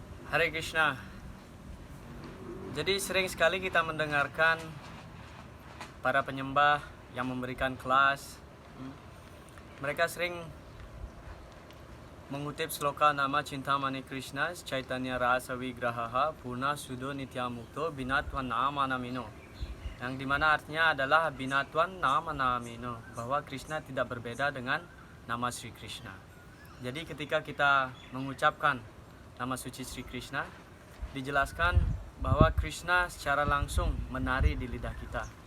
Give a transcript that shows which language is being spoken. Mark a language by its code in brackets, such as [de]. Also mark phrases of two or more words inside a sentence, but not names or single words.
[sa] हरे कृष्ण. [id] Jadi sering sekali kita mendengarkan para penyembah yang memberikan kelas. Mereka sering mengutip sloka [sa] नाम चिन्तामणि कृष्ण चैतन्य रस विग्रहः पूर्ण शुद्धो नित्यमुक्तो भिन्नत्वं नाम नामिनो, [id] yang dimana artinya adalah [sa] भिन्नत्वं नाम नामिनो, [id] bahwa Krishna tidak berbeda dengan nama Sri Krishna. Jadi ketika kita mengucapkan nama suci Sri Krishna, dijelaskan bahwa Krishna secara langsung menari di lidah kita.